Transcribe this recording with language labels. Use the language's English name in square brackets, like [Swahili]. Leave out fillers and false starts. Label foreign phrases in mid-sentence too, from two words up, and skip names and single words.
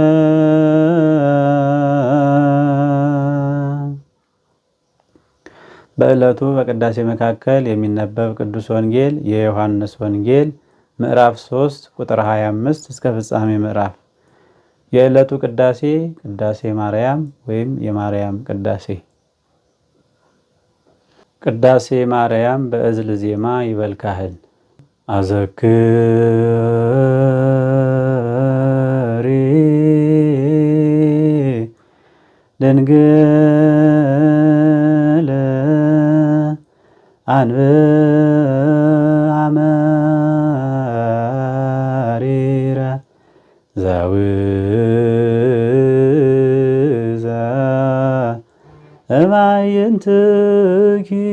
[Amharic] በዕለቱ በቅዳሴ መካከል የሚነበብ ቅዱስ ወንጌል የዮሐንስ ወንጌል ምዕራፍ 3 ቁጥር 25 እስከ ፍጻሜ ምዕራፍ። የዕለቱ ቅዳሴ ቅዳሴ ማርያም ወይም የማርያም ቅዳሴ። ቅዳሴ ማርያም በእዝል ዜማ [Geez] ይበል ካህን። አዘክሪ ድንግል አንብአ መሪረ ዘውዘ እማይንትኪ